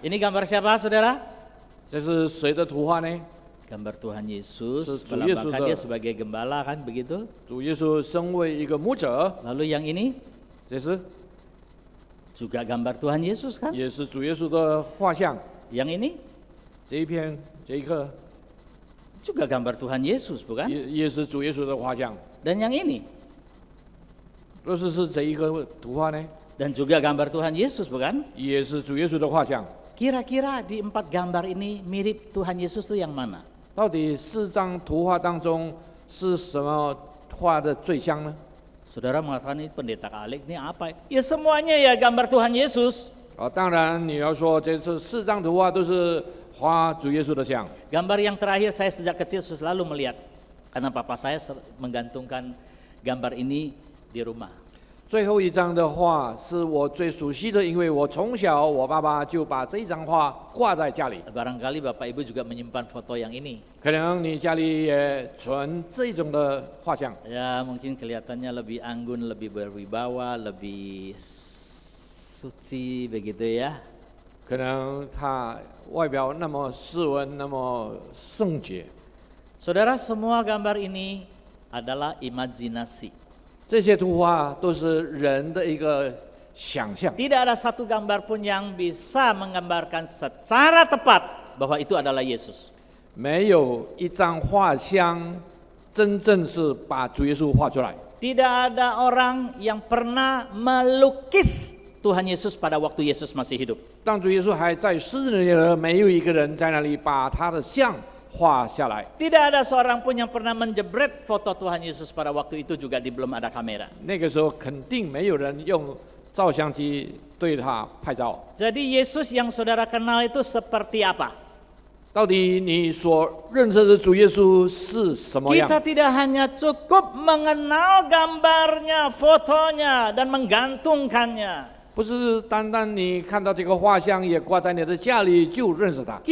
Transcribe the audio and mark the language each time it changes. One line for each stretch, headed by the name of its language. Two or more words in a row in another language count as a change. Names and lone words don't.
Indonesian: Ini gambar siapa, saudara?
Chinese: 这是谁的图画呢？
Indonesian: Gambar Tuhan Yesus, Tuhan Yesus melambangkan dia sebagai gembala kan begitu?
Chinese: 主耶稣身为一个牧者，
Indonesian: Lalu yang ini
Chinese: 这是
Indonesian: juga gambar Tuhan Yesus kan?
Chinese: 也是主耶稣的画像。
Indonesian: Yang ini
Chinese: 这一刻
Indonesian: juga gambar Tuhan Yesus bukan?
Chinese: 也是主耶稣的画像。
Indonesian: Dan yang ini
Chinese: 若是这一个图画呢，
Indonesian: dan juga gambar Tuhan Yesus bukan?
Chinese: 也是主耶稣的画像。
Indonesian: Kira-kira di 4 gambar ini mirip Tuhan Yesus itu yang mana?
Chinese: 到底4张图画当中是什么画的最像呢？
Indonesian: Saudara mengatakan ini pendeta Alex ini apa? Ya semuanya ya gambar Tuhan Yesus.
Chinese: 当然你要说这是4张图画都是画主耶稣的像。
Indonesian: Gambar yang terakhir saya sejak kecil selalu melihat karena papa saya menggantungkan gambar ini di rumah.
Chinese: 最后一张的画是我最熟悉的，因为我从小我爸爸就把这一张画挂在家里。
Indonesian: Barangkali Bapak Ibu juga menyimpan foto yang ini.
Chinese: 可能你家里也存这种的画像，
Indonesian: Ya mungkin kelihatannya lebih anggun, lebih berwibawa, lebih suci begitu ya.
Chinese: 可能它外表那么斯文，那么圣洁。
Indonesian: Saudara, semua gambar ini adalah imajinasi.
Chinese: 这些图画都是人的一个想象，
Indonesian: Tidak ada satu gambar pun yang bisa menggambarkan secara tepat bahwa itu adalah Yesus.
Chinese: 没有一张画像真正是把主耶稣画出来。
Indonesian: Tidak ada orang yang pernah melukis Tuhan Yesus pada waktu Yesus masih hidup.
Chinese: 当主耶稣还在世的时候，没有一个人在那里把他的像画下来。
Indonesian: Tidak ada seorang pun yang pernah menjebret foto Tuhan Yesus pada waktu itu juga belum ada kamera.
Chinese: 那个时候肯定没有人用照相机对他拍照。
Indonesian: Jadi Yesus yang saudara kenal itu seperti apa?
Chinese: 到底你所认识的主耶稣是什么样？
Indonesian: Kita tidak hanya cukup mengenal gambarnya, fotonya, dan menggantungkannya.
Chinese: 不是单单你看到这个画像也挂在你的家里就认识他。